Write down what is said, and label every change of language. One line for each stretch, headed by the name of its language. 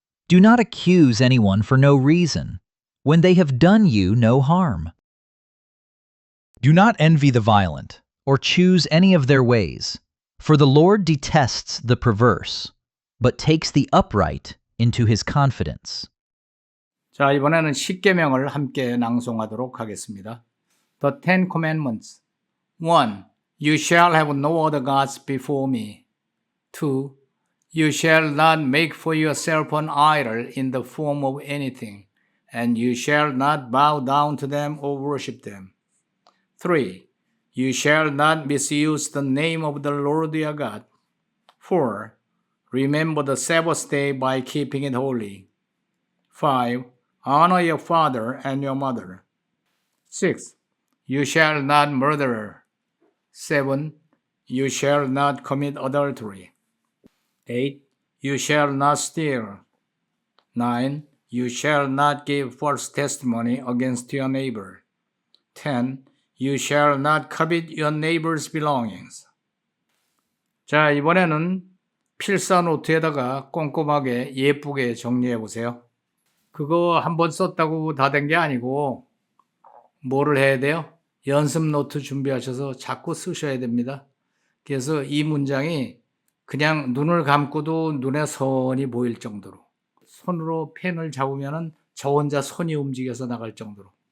English: Do not accuse anyone for no reason, when they have done you no harm. Do not envy the violent, or choose any of their ways, for the Lord detests the perverse, but takes the upright into his confidence.
Korean: 자, 이번에는 십계명을 함께 낭송하도록 하겠습니다.
English: The Ten Commandments. 1. You shall have no other gods before me. 2. You shall not make for yourself an idol in the form of anything, and you shall not bow down to them or worship them. 3. You shall not misuse the name of the Lord your God. 4. Remember the Sabbath day by keeping it holy. 5. Honor your father and your mother. 6. You shall not murder. 7. You shall not commit adultery. 8. You shall not steal. 9. You shall not give false testimony against your neighbor. 10. You shall not covet your neighbor's belongings.
Korean: 자, 이번에는 필사 노트에다가 꼼꼼하게 예쁘게 정리해 보세요. 그거 한번 썼다고 다 된 게 아니고 뭐를 해야 돼요? 연습 노트 준비하셔서 자꾸 쓰셔야 됩니다. 그래서 이 문장이 그냥 눈을 감고도 눈에 선이 보일 정도로, 손으로 펜을 잡으면 저 혼자 손이 움직여서 나갈 정도로.